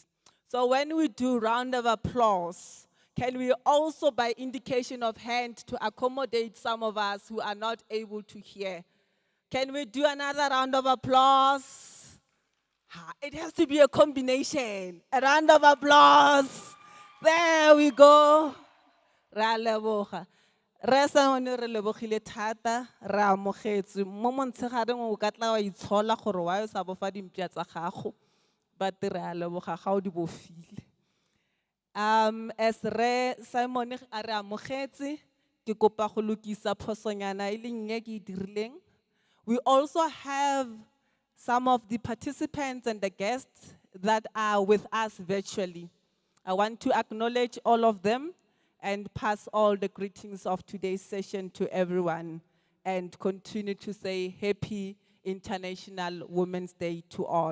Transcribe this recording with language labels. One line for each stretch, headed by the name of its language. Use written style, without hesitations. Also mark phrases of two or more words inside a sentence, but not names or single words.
English: So when we do round of applause, can we also by indication of hand to accommodate some of us who are not able to hear? Can we do another round of applause? It has to be a combination. A round of applause. There we go.
Tswana: Ra leboga. Re sa one re lebogile thata, ra amogetse. Mo montshegareng o ka tla wa itshola gore wa sa bofa dimpia tsa gago. But re a leboga ga o di bofile. As re Simon a re amogetse, ke kopa go lokisa phosonyana e leng nnye ke e dirileng.
English: We also have some of the participants and the guests that are with us virtually. I want to acknowledge all of them and pass all the greetings of today's session to everyone and continue to say Happy International Women's Day to all.